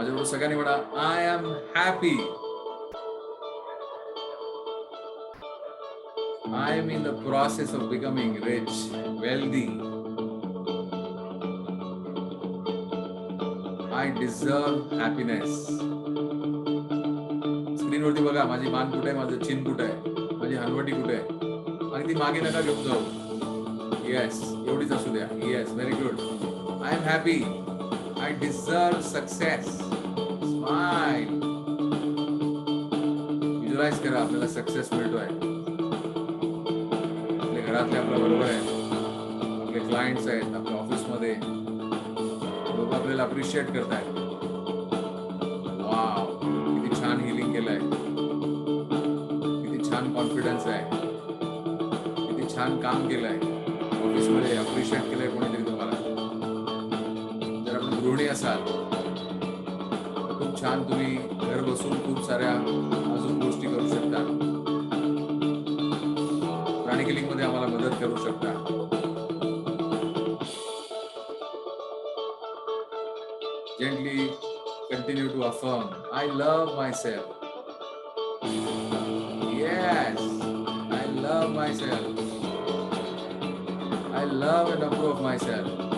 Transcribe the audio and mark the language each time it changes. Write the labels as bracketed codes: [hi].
[mr] सगळ्यांनी म्हणा, [en] I am happy. I am in the process of becoming rich, wealthy. I deserve happiness. स्क्रीनवर [mr] वरती बघा, माझी मान कुठे आहे, माझं चिन कुठे आहे, माझी हनवटी कुठे आहे, आणि ती मागे नका घेऊन जाऊ. [en] yes, [mr] एवढीच असू द्या. [en] Yes, very good. I am happy. I deserve success. Smile. [mr] Visualise करा आपल्याला सक्सेस मिळतोय. आपल्या घरातले आपल्या बरोबर आहेत, आपले क्लायंट्स आहेत, आपल्या ऑफिसमध्ये लोक आपल्याला अप्रिशिएट करतायत. वाव, किती छान हिलिंग केलंय, किती छान कॉन्फिडन्स आहे, किती छान काम केलंय, ऑफिसमध्ये अप्रिशिएट केलंय कोणीतरी तुम्हाला. जर आपण गृहिणी असाल तर खूप छान तुम्ही घर बसून खूप साऱ्या अजून गोष्टी करू शकता. प्राणिक हिलिंग मध्ये आम्हाला मदत करू शकता. [en] Gently continue to affirm, I love myself. Yes, I love myself. I love and approve of myself.